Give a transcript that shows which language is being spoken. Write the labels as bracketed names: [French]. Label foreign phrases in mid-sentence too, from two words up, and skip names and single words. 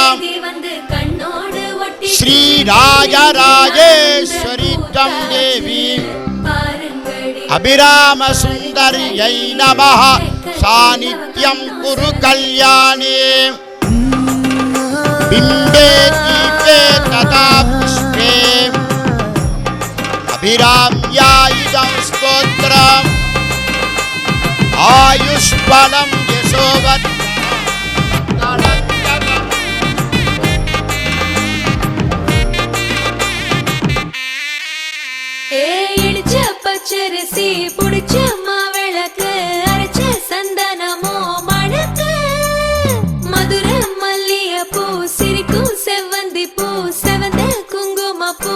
[Sanskrit] श्री राजराजेश्वरी तम देवी अभिराम सुंदर्यै नमः सानिध्यं कुरु कल्याणे बिंबे दीपे तथा पुष्पे अभिराम्या इदं स्तोत्रम् आयुष्बलं यशोवत् [Tamil] பச்சரிசி புடிச்ச மாவிளக்கு அரைச்ச சந்தனமோ மணக்கு மதுர மல்லிய பூ சிரிக்கும் செவ்வந்தி பூ செவந்த குங்கும